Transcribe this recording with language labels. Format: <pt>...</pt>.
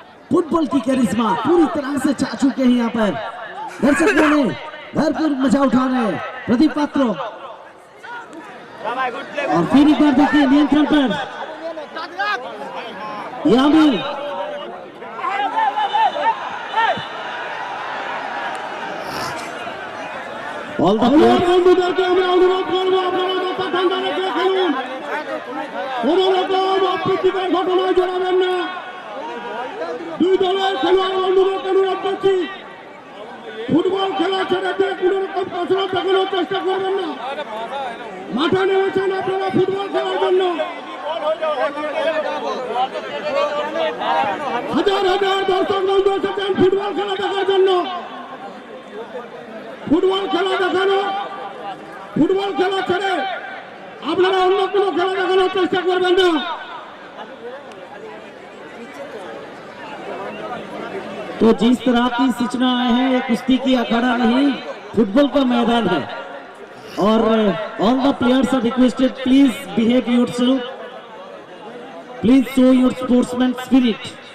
<hi>Football की करिश्मा पूरी तरह से छा चुके हैं यहाँ पर दर्शकों ने, भरपूर मजा उठा रहे हैं प्रदीप पात्रो। और फिर एक बार देखिए नियंत्रण पर यामी,</hi> <en>all the</en> <bn>বন্ধুদেরকে আমরা অনুরোধ করবো আপনারা মাথা ঠান্ডা রেখে খেলুন, কোনো রকম অপ্রীতিকর ঘটনায় জড়াবেন না। 2 দলের খেলোয়াড় বন্ধুদেরকে অনুরোধ করছি, ফুটবল খেলা ছেড়ে দিয়ে কোনো রকম কসরত দেখানোর চেষ্টা করবেন না। মাঠে নেমেছেন আপনারা ফুটবল খেলার জন্য, হাজার হাজার দর্শক বন্ধু এসেছেন ফুটবল খেলা দেখার জন্য। ফুটবল খেলা দেখানো, ফুটবল খেলা ছেড়ে আপনারা অন্য কোনো খেলা দেখানোর চেষ্টা করবেন না।</bn> <hi>तो जिस तरह की सूचनाएं हैं, ये कुश्ती की अखाड़ा नहीं, फुटबॉल का मैदान है।</hi> <en>और all the players are requested, please behave yourself, please show your sportsman spirit.</en>